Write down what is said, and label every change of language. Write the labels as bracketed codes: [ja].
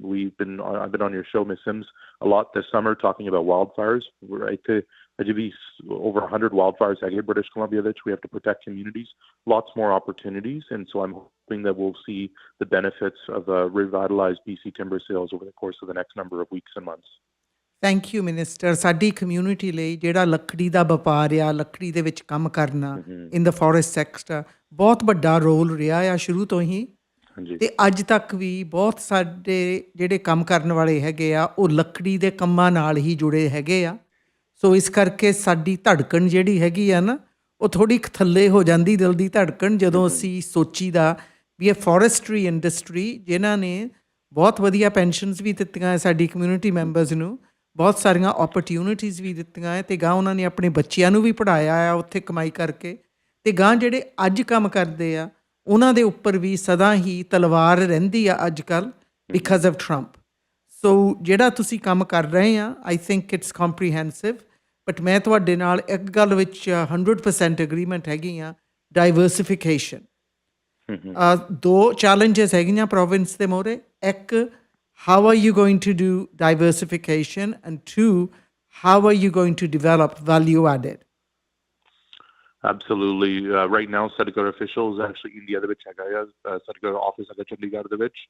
[en] I've been on your show, Ms. Sims, a lot this summer talking about wildfires. Right, over 100 wildfires in British Columbia, which we have to protect communities. Lots more opportunities, and so I'm hoping that we'll see the benefits of revitalized BC timber sales over the course of the next number of weeks and months. Thank you, Minister. [pa] ਸਾਡੀ community ਲਈ ਜਿਹੜਾ ਲੱਕੜੀ ਦਾ ਵਪਾਰ ਆ, ਲੱਕੜੀ ਦੇ ਵਿੱਚ ਕੰਮ ਕਰਨਾ [en] in the forest sector [pa] ਬਹੁਤ ਵੱਡਾ ਰੋਲ ਰਿਹਾ ਆ ਸ਼ੁਰੂ ਤੋਂ ਹੀ, ਤੇ ਅੱਜ ਤੱਕ ਵੀ ਬਹੁਤ ਸਾਡੇ ਜਿਹੜੇ ਕੰਮ ਕਰਨ ਵਾਲੇ ਹੈਗੇ ਆ ਉਹ ਲੱਕੜੀ ਦੇ ਕੰਮਾਂ ਨਾਲ ਹੀ ਜੁੜੇ ਹੈਗੇ ਆ. ਸੋ ਇਸ ਕਰਕੇ ਸਾਡੀ ਧੜਕਣ ਜਿਹੜੀ ਹੈਗੀ ਆ ਨਾ, ਉਹ ਥੋੜ੍ਹੀ ਥੱਲੇ ਹੋ ਜਾਂਦੀ ਦਿਲ ਦੀ ਧੜਕਣ ਜਦੋਂ ਅਸੀਂ ਸੋਚੀਦਾ ਵੀ ਇਹ ਫੋਰੈਸਟਰੀ ਇੰਡਸਟਰੀ ਜਿਨ੍ਹਾਂ ਨੇ ਬਹੁਤ ਵਧੀਆ ਪੈਨਸ਼ਨਸ ਵੀ ਦਿੱਤੀਆਂ ਸਾਡੀ ਕਮਿਊਨਿਟੀ ਮੈਂਬਰਸ ਨੂੰ, ਬਹੁਤ ਸਾਰੀਆਂ ਓਪਰਚੁਨਿਟੀਜ਼ ਵੀ ਦਿੱਤੀਆਂ ਹੈ, ਅਤੇ ਗਾਂ ਉਹਨਾਂ ਨੇ ਆਪਣੇ ਬੱਚਿਆਂ ਨੂੰ ਵੀ ਪੜ੍ਹਾਇਆ ਆ ਉੱਥੇ ਕਮਾਈ ਕਰਕੇ, ਅਤੇ ਗਾਂ ਜਿਹੜੇ ਅੱਜ ਕੰਮ ਕਰਦੇ ਆ ਉਹਨਾਂ ਦੇ ਉੱਪਰ ਵੀ ਸਦਾ ਹੀ ਤਲਵਾਰ ਰਹਿੰਦੀ ਆ ਅੱਜ ਕੱਲ੍ਹ [en] Because of Trump. [pa] ਸੋ ਜਿਹੜਾ ਤੁਸੀਂ ਕੰਮ ਕਰ ਰਹੇ ਆ, [en] I think it's comprehensive, but [pa] ਮੈਂ ਤੁਹਾਡੇ ਨਾਲ ਇੱਕ ਗੱਲ ਵਿੱਚ 100% ਐਗਰੀਮੈਂਟ ਹੈਗੀ ਆ, ਡਾਈਵਰਸੀਫਿਕੇਸ਼ਨ. 2 ਚੈਲੰਜਸ ਹੈਗੀਆਂ ਪ੍ਰੋਵਿੰਸ ਦੇ ਮੋਹਰੇ. ਇੱਕ, [en] how are you going to do diversification? And 2, how are you going to develop value added? Absolutely. Right now, Satgar officials actually India the which Satgar office at Chandigarh.